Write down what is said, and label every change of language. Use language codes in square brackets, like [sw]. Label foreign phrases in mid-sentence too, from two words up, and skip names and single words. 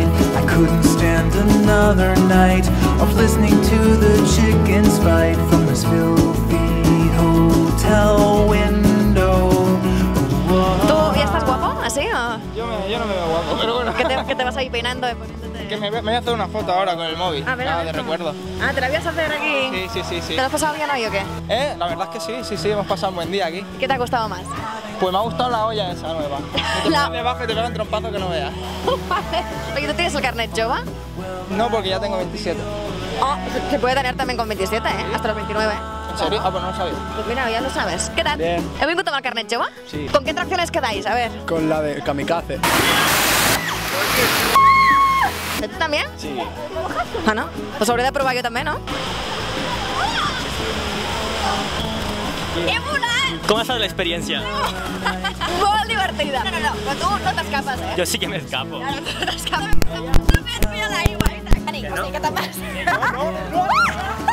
[en] I couldn't stand another night of listening to the chickens fight from this filthy hotel window. [es] ¿Tú ya estás guapo, así o...? Yo no me veo guapo, pero bueno. Que te vas ahí peinando después. Que me voy a hacer una foto ahora con el móvil. A ver, de recuerdo. Ah, ¿te la vas a hacer aquí? Sí. ¿Te lo has pasado bien hoy o qué? La verdad es que sí, hemos pasado un buen día aquí. ¿Qué te ha gustado más? Pues me ha gustado la olla esa nueva. Te pones debajo y te pegan trompazo que no veas. Oye, ¿tú tienes el carnet jove? No, porque ya tengo 27. Oh, se puede tener también con 27, ¿eh? Hasta los 29. ¿En serio? Ah, pues no lo sabía. Pues mira, ya lo sabes. ¿Qué tal? Bien. [ca] ¿He vingut amb el carnet jove? Sí. [es] ¿Con qué atracciones quedáis? A ver. Con la de kamikaze. ¿De tú también? Sí. Ah, no? [ca] Pues hauré de provar jo també, no? He volat! [es] ¿Cómo ha estado la experiencia? [ca] Molt divertida. No, però tu no t'escapes, eh? [es] Yo sí que me escapo. [ca] No t'escapes. Mira l'aigua. Dani, o sigui, què te'n vas? No.